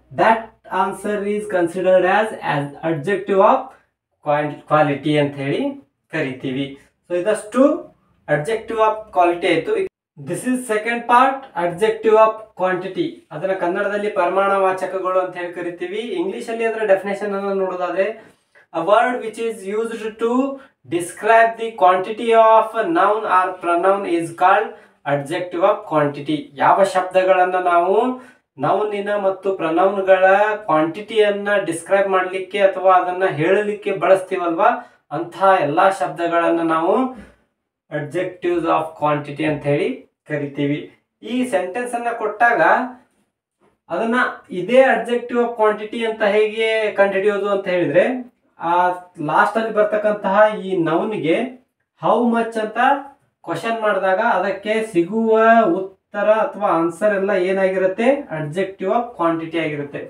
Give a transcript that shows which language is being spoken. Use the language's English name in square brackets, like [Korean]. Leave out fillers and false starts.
[English] that answer is considered as adjective of quality [Kannada] ಅಂತ ಹೇಳಿ ಕರಿತೀವಿ. ಸೊ ಇದಷ್ಟು ಅಡ್ಜೆಕ್ಟಿವ್ ಆಫ್ ಕ್ವಾಲಿಟಿ ಆಯಿತು. [English] This is second part, adjective of quantity. [Kannada] ಅದನ್ನ ಕನ್ನಡದಲ್ಲಿ ಪರಿಮಾಣವಾಚಕಗಳು ಅಂತ ಹೇಳಿ ಕರಿತೀವಿ. ಇಂಗ್ಲಿಷ್ ಅಲ್ಲಿ ಅದರ ಡೆಫಿನೇಷನ್ ಅನ್ನು ನೋಡೋದಾದ್ರೆ [English] A word which is used to describe the quantity of a noun or pronoun is called adjective of quantity. [Kannada] ಯಾವ ಶಬ್ದಗಳನ್ನ ನಾವು ನೌನಿನ ಮತ್ತು ಪ್ರನೌನ್ಗಳ ಕ್ವಾಂಟಿಟಿಯನ್ನ ಡಿಸ್ಕ್ರೈಬ್ ಮಾಡಲಿಕ್ಕೆ ಅಥವಾ ಅದನ್ನ ಹೇಳಲಿಕ್ಕೆ ಬಳಸ್ತೀವಲ್ವಾ, ಅಂತಹ ಎಲ್ಲಾ ಶಬ್ದಗಳನ್ನ ನಾವು ಅಡ್ಜೆಕ್ಟಿವ್ಸ್ ಆಫ್ ಕ್ವಾಂಟಿಟಿ ಅಂತ ಹೇಳಿ ಕರಿತೀವಿ. ಈ ಸೆಂಟೆನ್ಸ್ ಅನ್ನ ಕೊಟ್ಟಾಗ ಅದನ್ನ ಇದೇ ಅಡ್ಜೆಕ್ಟಿವ್ ಆಫ್ ಕ್ವಾಂಟಿಟಿ ಅಂತ ಹೇಗೆ ಕಂಡುಹಿಡಿಯೋದು ಅಂತ ಹೇಳಿದ್ರೆ, ಆ ಲಾಸ್ಟ್ ಅಲ್ಲಿ ಬರ್ತಕ್ಕಂತಹ ಈ ನೌನ್ಗೆ ಹೌ ಮಚ್ ಅಂತ ಕ್ವಶನ್ ಮಾಡಿದಾಗ ಅದಕ್ಕೆ ಸಿಗುವ ಉತ್ತರ ಅಥವಾ ಆನ್ಸರ್ ಎಲ್ಲ ಏನಾಗಿರುತ್ತೆ, ಅಡ್ಜೆಕ್ಟಿವ್ ಆಫ್ ಕ್ವಾಂಟಿಟಿ ಆಗಿರುತ್ತೆ.